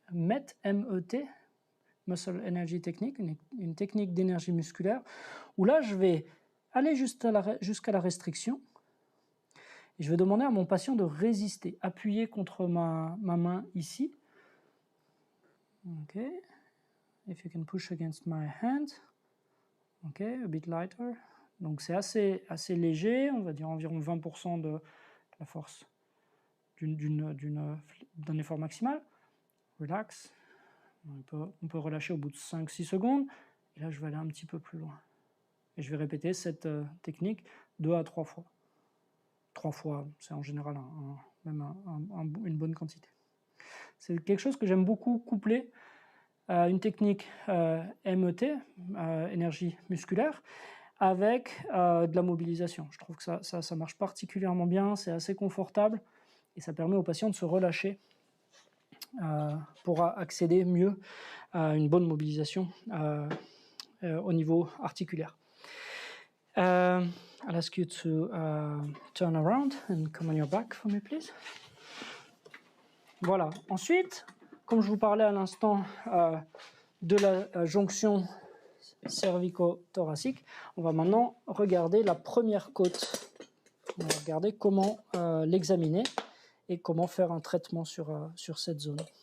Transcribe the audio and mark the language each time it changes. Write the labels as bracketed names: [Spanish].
[French] MET, M-E-T, Muscle Energy Technique, une technique d'énergie musculaire, où là, je vais aller jusqu'à la restriction et je vais demander à mon patient de résister, appuyer contre ma main ici. [English] OK. If you can push against my hand. OK, a bit lighter. [French] Donc c'est assez léger, on va dire environ 20% de la force d'un effort maximal. [English] Relax. [French] On peut relâcher au bout de 5-6 secondes. Et là, je vais aller un petit peu plus loin. Et je vais répéter cette technique 2 à 3 fois. 3 fois, c'est en général une bonne quantité. C'est quelque chose que j'aime beaucoup coupler à une technique MET, énergie musculaire, avec de la mobilisation. Je trouve que ça marche particulièrement bien, c'est assez confortable et ça permet aux patients de se relâcher pour accéder mieux à une bonne mobilisation au niveau articulaire. [English] I'll ask you to turn around and come on your back for me, please. [French] Voilà. Ensuite, comme je vous parlais à l'instant de la jonction cervico-thoracique, on va maintenant regarder la première côte. On va regarder comment l'examiner et comment faire un traitement sur cette zone.